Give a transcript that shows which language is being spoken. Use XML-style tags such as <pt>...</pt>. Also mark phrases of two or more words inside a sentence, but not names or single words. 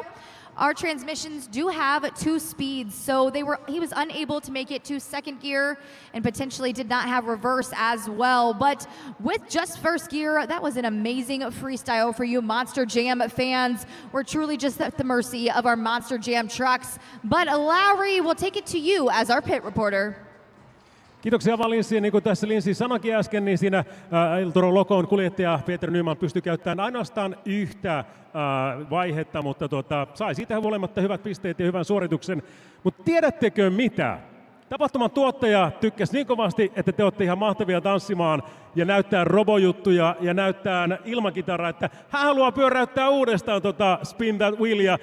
<en>Our transmissions do have 2 speeds, so he was unable to make it to second gear and potentially did not have reverse as well. But with just first gear, that was an amazing freestyle for you Monster Jam fans. We're truly just at the mercy of our Monster Jam trucks. But Lowry, will take it to you as our pit reporter.</en> <fi>Kiitoksia vaan Linssi. Niin kuin tässä Linssi sanoikin äsken, niin siinä Toro Locon kuljettaja Peter Nyman pystyi käyttämään ainoastaan yhtä vaihetta, mutta sai siitä huolimatta hyvät pisteet ja hyvän suorituksen. Mutta tiedättekö mitä? Tapahtuman tuottaja tykkäsi niin kovasti, että te olette ihan mahtavia tanssimaan ja näyttää robojuttuja ja näyttää ilmakitaraa, että hän haluaa pyöräyttää uudestaan Spin That Wheelia.</fi>